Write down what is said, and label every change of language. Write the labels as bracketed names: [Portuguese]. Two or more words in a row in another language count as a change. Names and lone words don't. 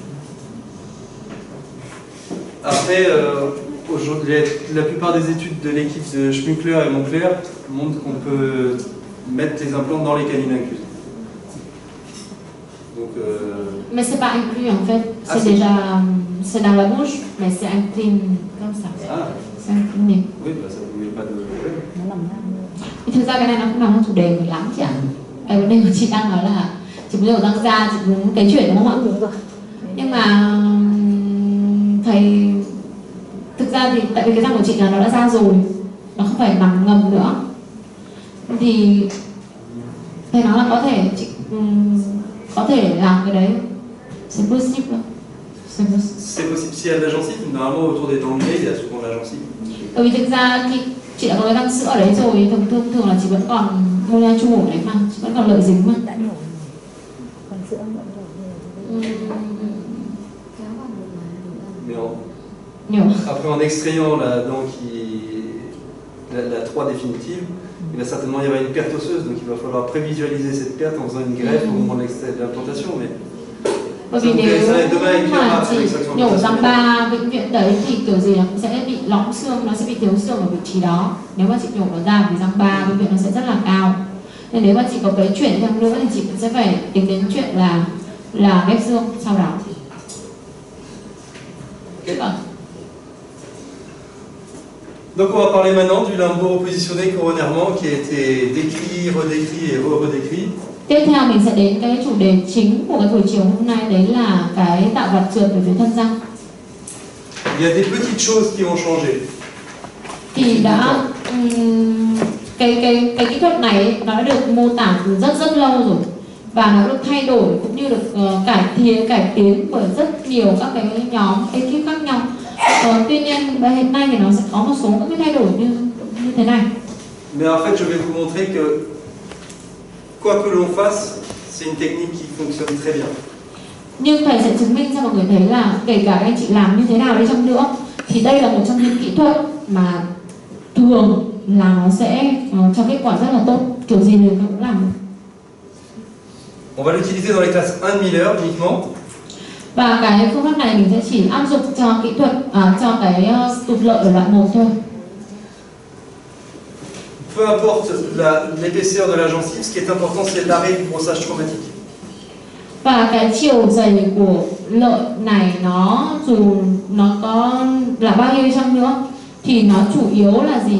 [French] Après, aujourd'hui, la plupart des études de l'équipe de Schmuckler et Moncler montrent qu'on peut mettre les implants dans les canines incluses. Donc, Mais c'est pas inclus en fait, Ah, c'est déjà c'est dans la bouche, mais c'est incliné comme ça. ah, C'est incliné. oui, bah, ça ne met pas de problème. [Vietnamese] nó nằm ra. Thực ra cái này nó cũng nằm trong chủ đề 18 chị ạ. Cái vấn đề của chị đang nói là chị muốn nhổ răng ra, chị muốn cái chuyện đúng không ạ? Đúng rồi. Nhưng mà thầy thực ra thì tại vì cái răng của chị là nó đã ra rồi, nó không phải nằm ngầm nữa, thì thầy nói là có thể chị có thể làm cái đấy, [French] c'est possible. C'est possible. C'est possible si elle a de la gencive, normalement autour des dents de lait, il y a souvent de la gencive. [Vietnamese] Bởi vì thực ra khi chị đã có cái răng sữa ở đấy rồi, thường là chị vẫn còn mola chu ở đấy mà, chị vẫn còn lợi dính mà. Đã nhổ rồi. Còn sữa vẫn nhổ nhiều. [French] Mais [Vietnamese] Nhiều. [French] après, en extrayant la dent la 3 définitive, il va certainement y avoir une perte osseuse, donc il va falloir prévisualiser cette perte en faisant une greffe au moment de l'implantation. Mais [Vietnamese] Bởi vì nếu mà chị nhổ răng 3 vĩnh viễn đấy thì kiểu gì nó cũng sẽ bị lõm xương, nó sẽ bị thiếu xương ở vị trí đó. Nếu mà chị nhổ nó ra vì răng 3 vĩnh viễn nó sẽ rất là cao. Nên nếu mà chị có cái chuyển sang nữa thì chị cũng sẽ phải tính đến chuyện là ghép xương sau đó. Okay. [French] Donc on va parler maintenant du limbo positionné coronairement qui a été décrit, redécrit et redécrit. [Vietnamese] Tiếp theo mình sẽ đến cái chủ đề chính của cái buổi chiều hôm nay, đấy là cái tạo vạt trượt về phía thân răng. [French] Il y a des petites choses qui ont changé. [Vietnamese] Thì đã cái kỹ thuật này ấy, nó đã được mô tả từ rất lâu rồi, và nó được thay đổi cũng như được cải tiến bởi rất nhiều các cái nhóm ekip khác nhau. Tuy nhiên hiện nay thì nó sẽ có một số các cái thay đổi như thế này. [French] Mais en fait, je vais vous montrer que quoi que l'on fasse, c'est une technique qui fonctionne très bien. [Vietnamese] Nhưng thầy sẽ chứng minh cho mọi người thấy là kể cả anh chị làm như thế nào đi chăng nữa, thì đây là một trong những kỹ thuật mà thường là nó sẽ cho kết quả rất là tốt, kiểu gì thì cũng làm được. [French] On va l'utiliser dans les classes 1 Miller uniquement. [Vietnamese] Và cái phương pháp này mình sẽ chỉ áp dụng cho kỹ thuật cho cái tụt lợi ở loại 1 thôi. [French] Peu importe l'épaisseur de la gencive, ce qui est important c'est l'arrêt du brossage traumatique. [Vietnamese] Và cái chiều dày của lợi này dù nó có là bao nhiêu chăng nữa thì nó chủ yếu là gì?